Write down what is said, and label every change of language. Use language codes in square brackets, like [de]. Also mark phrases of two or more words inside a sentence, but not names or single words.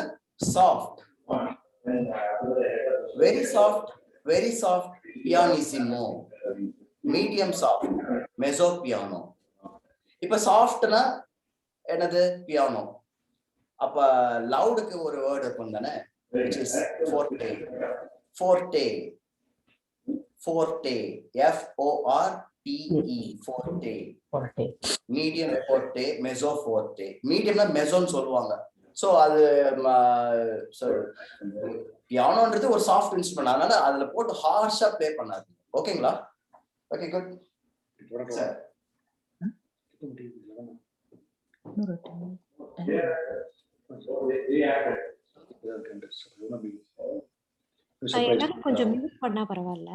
[en] soft, very soft pianissimo, medium soft [it] mezzo piano. [ta] இப்ப சாஃப்ட்னா என்னது? பியானோ. அப்ப லவுடுக்கு ஒரு வேர்டு இருக்கும் தானே, [en] which is forte. [it] forte forte, medium forte, mezzo forte. [ta] மீடியம்னா மெசோன்னு சொல்லுவாங்க. சோ அது பியானோன்றது ஒரு [en] soft instrument. [ta] அதனால அதுல போட்டு [en] harsh-a play [ta] பண்ணாது. ஓகேங்களா? [en] okay, good. [ta] சார் எல்லாரும் கொஞ்சம் மியூட் பண்ணா பரவாயில்ல.